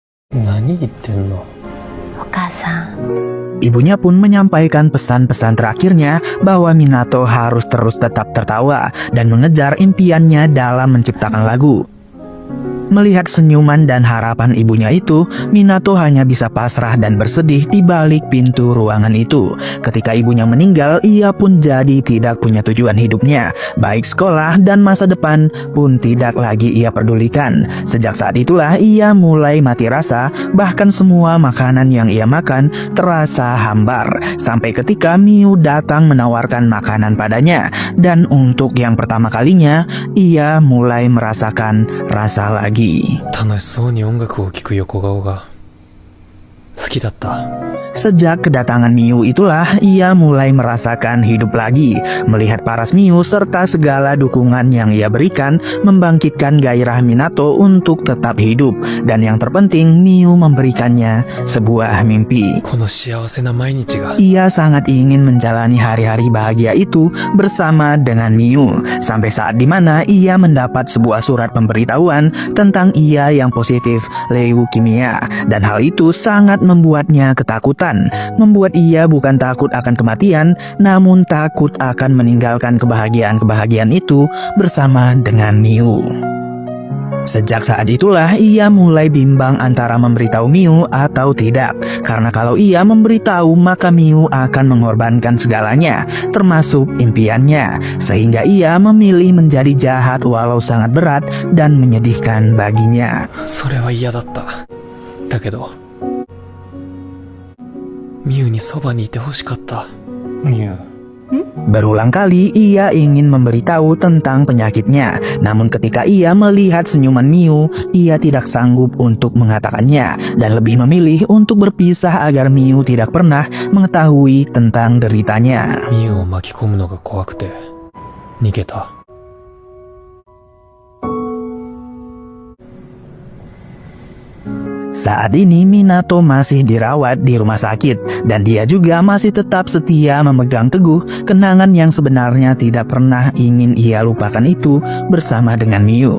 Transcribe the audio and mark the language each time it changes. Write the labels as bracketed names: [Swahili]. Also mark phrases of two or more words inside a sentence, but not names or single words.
[Japanese] 何言ってんの。お母さん。 [Indonesian] Ibunya pun menyampaikan pesan-pesan terakhirnya bahwa Minato harus terus tetap tertawa dan mengejar impiannya dalam menciptakan lagu. Melihat senyuman dan harapan ibunya itu, Minato hanya bisa pasrah dan bersedih di balik pintu ruangan itu. Ketika ibunya meninggal, ia pun jadi tidak punya tujuan hidupnya. Baik sekolah dan masa depan pun tidak lagi ia pedulikan. Sejak saat itulah ia mulai mati rasa, bahkan semua makanan yang ia makan terasa hambar. Sampai ketika Miu datang menawarkan makanan padanya. Dan untuk yang pertama kalinya, ia mulai merasakan rasa lagi. [Japanese] 楽しそうに音楽を聴く横顔が好きだった。 [Indonesian] Sejak kedatangan Miu itulah ia mulai merasakan hidup lagi. Melihat paras Miu serta segala dukungan yang ia berikan membangkitkan gairah Minato untuk tetap hidup. Dan yang terpenting, Miu memberikannya sebuah mimpi. [Japanese] この幸せな毎日が [Indonesian] Ia sangat ingin menjalani hari-hari bahagia itu bersama dengan Miu. Sampai saat dimana ia mendapat sebuah surat pemberitahuan tentang ia yang positif leukemia. Dan hal itu sangat membuatnya ketakutan. Membuat ia bukan takut akan kematian, namun takut akan meninggalkan kebahagiaan-kebahagiaan itu bersama dengan Miu. Sejak saat itulah ia mulai bimbang antara memberitahu Miu atau tidak. Karena kalau ia memberitahu maka Miu akan mengorbankan segalanya, termasuk impiannya. Sehingga ia memilih menjadi jahat walau sangat berat dan menyedihkan baginya. [Japanese] それは嫌だった。だけどミュウにそばにいてほしかった。ミュウ。 [Indonesian] Berulang kali ia ingin memberitahu tentang penyakitnya. Namun ketika ia melihat senyuman Miu, ia tidak sanggup untuk mengatakannya. Dan lebih memilih untuk berpisah agar Miu tidak pernah mengetahui tentang deritanya. [Japanese] ミュウを巻き込むのが怖くて逃げた。 [Indonesian] Saat ini Minato masih dirawat di rumah sakit dan dia juga masih tetap setia memegang teguh kenangan yang sebenarnya tidak pernah ingin ia lupakan itu bersama dengan Miu.